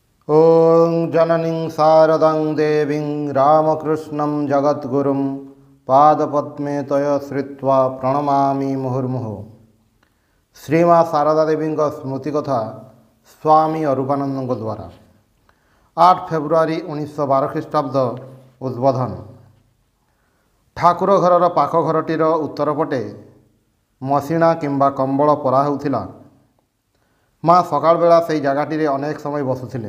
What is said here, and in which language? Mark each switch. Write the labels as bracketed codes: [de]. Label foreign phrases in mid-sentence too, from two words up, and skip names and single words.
[sa] ॐ जननीं शारदां देवीं रामकृष्णं जगद्गुरुं पादपद्मे तय श्रित्वा प्रणमामि मुहुर्मुहुः। [or] ଶ୍ରୀମା ଶାରଦା ଦେବୀ ସ୍ମୃତି କଥା ସ୍ୱାମୀ ଅରୂପାନନ୍ଦ ଦ୍ୱାରା 8 ଫେବ୍ରୁଆରୀ 1912 ଖ୍ରୀଷ୍ଟାବ୍ଦ ଉଦ୍ବୋଧନ। ଠାକୁର ଘର ପାଖ ଘରଟିର ଉତ୍ତର ପଟେ ମସିଣା କିମ୍ବା କମ୍ବଳ ପରା ହେଉଥିଲା। ମାଁ ସକାଳ ବେଳା ସେ ଜାଗାଟି ଅନେକ ସମୟ ବସୁଥିଲେ।